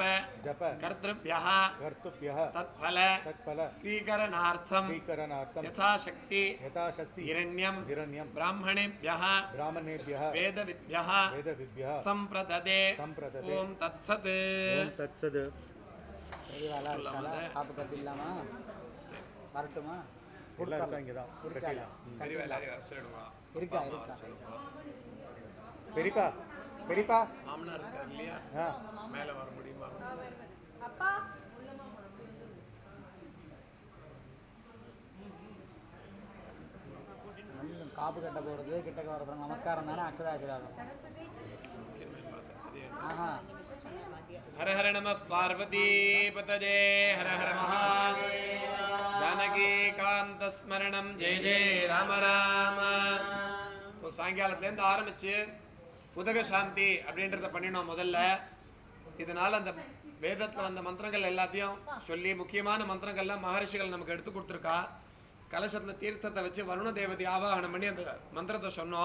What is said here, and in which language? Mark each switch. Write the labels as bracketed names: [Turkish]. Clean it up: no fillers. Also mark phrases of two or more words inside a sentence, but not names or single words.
[Sanskrit] जप कर्तृभ्यः कर्तृभ्यः तत्फल तत्फल स्वीकरणार्थं स्वीकरणार्थं यथाशक्ति यथाशक्ति हिरण्यं हिरण्यं ब्राह्मणेभ्यः ब्राह्मणेभ्यः वेदविद्भ्यः वेदविद्भ्यः सम्प्रददे सम्प्रददे ॐ तत्सत् ॐ तत्सद् [Tamil] பெரியவாளா இருக்காளா காப்பு கட்டிடலாமா வரட்டுமா எல்லாருக்கும் இங்கே தான் இருக்காளா பெரியவா எல்லாரையும் வர சொல்லிடுங்க. இருக்கா இருக்கா பெரியப்பா பெரியப்பா மாமனார் இருக்கார் இல்லையா ஆ மேலே வர முடியுமா காப்பு கட்ட போகிறது கிட்டக்க வரது நமஸ்காரம் தானே அக்ஷதாசிராதம் ஆஹா [Sanskrit] हर हर नमः पार्वती पतजे हर हर महादेव जानकी कांत स्मरणम जय जय राम राम [Tamil] இப்போ சாயங்காலத்துலேருந்து ஆரம்பிச்சு உதக சாந்தி அப்படின்றத பண்ணினோம் முதல்ல. இதனால அந்த வேதத்தில் வந்த மந்திரங்கள் எல்லாத்தையும் சொல்லி முக்கியமான மந்திரங்கள்லாம் மகரிஷிகள் நமக்கு எடுத்து கொடுத்துருக்கா. கலசத்தில் தீர்த்தத்தை வச்சு வருண தேவதை ஆவாகனம் பண்ணி அந்த மந்திரத்தை சொன்னோம்.